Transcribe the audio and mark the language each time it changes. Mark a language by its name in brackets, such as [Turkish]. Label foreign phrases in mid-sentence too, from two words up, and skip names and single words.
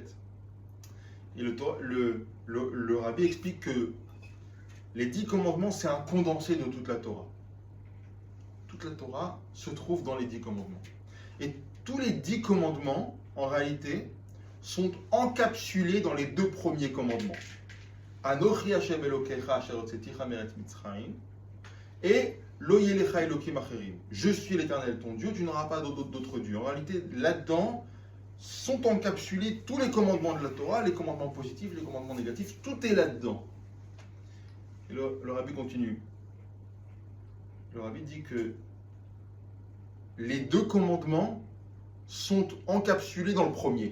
[French] Et le Rabbi explique que les 10 commandements, c'est un condensé de toute la Torah. Toute la Torah se trouve dans les 10 commandements. Et tous les 10 commandements, en réalité, sont encapsulés dans les 2 premiers commandements. [Hebrew] אנכי ה' אלהיך אשר הוצאתיך מארץ מצרים et לא יהיה לך אלהים אחרים. [French] Je suis l'Éternel ton Dieu, tu n'auras pas d'autre Dieu. En réalité, là-dedans sont encapsulés tous les commandements de la Torah, les commandements positifs, les commandements négatifs, tout est là-dedans. Et le Rabbi continue. Le Rabbi dit que les 2 commandements sont encapsulés dans le premier.